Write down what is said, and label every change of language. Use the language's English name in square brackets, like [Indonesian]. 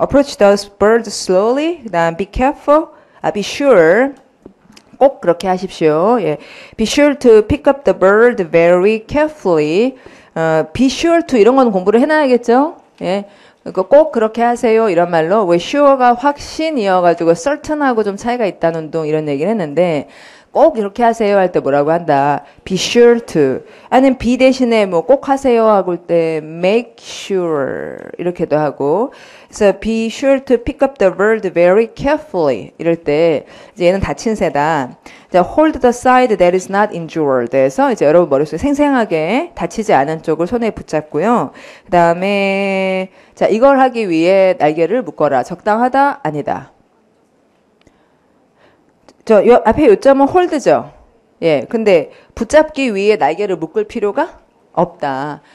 [English] approach the bird slowly. [Korean] 그다음 [English] be careful, be sure. [Korean] 꼭 그렇게 하십시오. 예. [English] be sure to pick up the bird very carefully. [Korean] be sure to 이런 거는 공부를 해놔야겠죠? 예. 꼭 그렇게 하세요. 이런 말로 왜 sure가 확신이어가지고 certain하고 좀 차이가 있다는 둥 이런 얘기를 했는데 꼭 이렇게 하세요 할 때 뭐라고 한다. [English] be sure to. [Korean] 아니면 be 대신에 뭐 꼭 하세요 하고 때 make sure 이렇게도 하고. 그래서 [English] be sure to pick up the bird very carefully [Korean] 이럴 때 이제 얘는 다친 새다. [English] 자, hold the side that is not injured. [Korean] 해서 이제 여러분 머릿속에 생생하게 다치지 않은 쪽을 손에 붙잡고요. 그 다음에 자, 이걸 하기 위해 날개를 묶어라. 적당하다? 아니다. 앞에 요점은 홀드죠. 예, 근데 붙잡기 위해 날개를 묶을 필요가 없다.